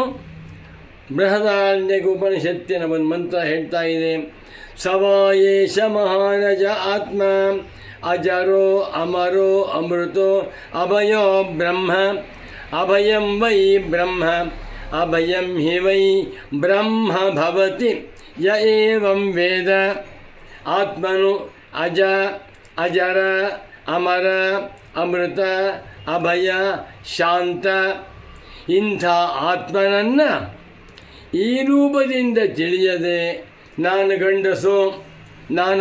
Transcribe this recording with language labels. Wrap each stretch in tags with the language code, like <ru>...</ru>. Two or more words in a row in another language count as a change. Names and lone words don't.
<kn>ಬೃಹದಾರಣ್ಯಕ ಉಪನಿಷತ್ತಿನ ಒಂದು ಮಂತ್ರ ಹೇಳ್ತಾ ಇದೆ,</kn> <sa>ಸವಾಯೇಶ ಮಹಾನಜ ಆತ್ಮ ಅಜರೋ ಅಮರೋ ಅಮೃತೋ ಅಭಯೋ ಬ್ರಹ್ಮ. ಅಭಯಂ ವೈ ಬ್ರಹ್ಮ ಅಭಯಂ ಹಿ ವೈ ಬ್ರಹ್ಮ ಭವತಿ ಯ ಏವಂ ವೇದ.</sa> <kn>ಆತ್ಮನು ಅಜ, ಅಜರ, ಅಮರ, ಅಮೃತ, ಅಭಯ, ಶಾಂತ. ಇಂಥ ಆತ್ಮನನ್ನು ಈ ರೂಪದಿಂದ ತಿಳಿಯದೆ ನಾನು ಗಂಡಸು, ನಾನು</kn>